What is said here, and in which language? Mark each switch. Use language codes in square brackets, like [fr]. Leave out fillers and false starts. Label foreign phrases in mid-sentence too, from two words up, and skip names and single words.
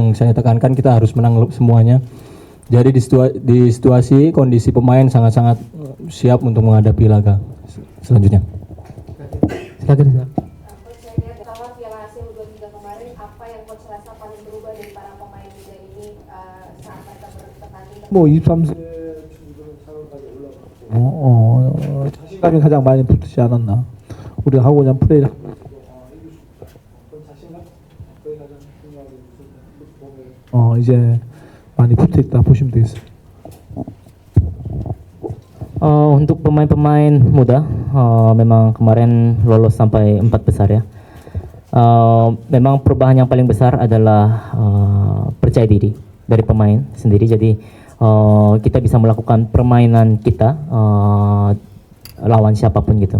[id] Yang saya tekankan kita harus menang semuanya. Jadi di situasi kondisi pemain sangat-sangat siap untuk menghadapi laga selanjutnya. Silakan. Coach, saya lihat setelah Piala Asia U23 kemarin, apa yang coach rasa paling berubah dari para pemain muda ini saat mereka bertanding? [ko] 뭐 23세 자신감이 가장 많이 붙지 않았나. 우리가 하고 있는 플레이를 이제 많이 붙어 있다 보시면 되겠습니다. [id] Untuk pemain-pemain muda, memang kemarin lolos sampai 4 besar ya. Memang perubahan yang paling besar adalah percaya diri dari pemain sendiri. Jadi kita bisa melakukan permainan kita lawan siapapun gitu.